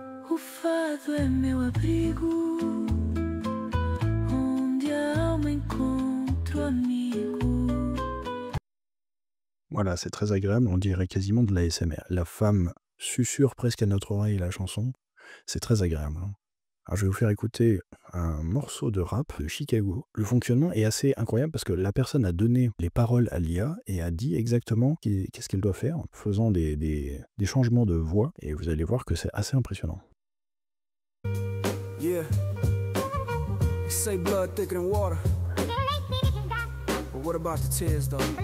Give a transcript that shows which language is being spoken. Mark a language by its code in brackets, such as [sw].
[pt] O fado é meu abrigo, onde a alma encontra o amigo. [fr] Voilà, c'est très agréable, on dirait quasiment de l'ASMR. La femme susurre presque à notre oreille la chanson, c'est très agréable, hein. Alors je vais vous faire écouter un morceau de rap de Chicago. Le fonctionnement est assez incroyable parce que la personne a donné les paroles à l'IA et a dit exactement qu'est-ce qu'elle doit faire, en faisant des changements de voix, et vous allez voir que c'est assez impressionnant. [en] Yeah. They say blood thicker than water. But what about the tears, though?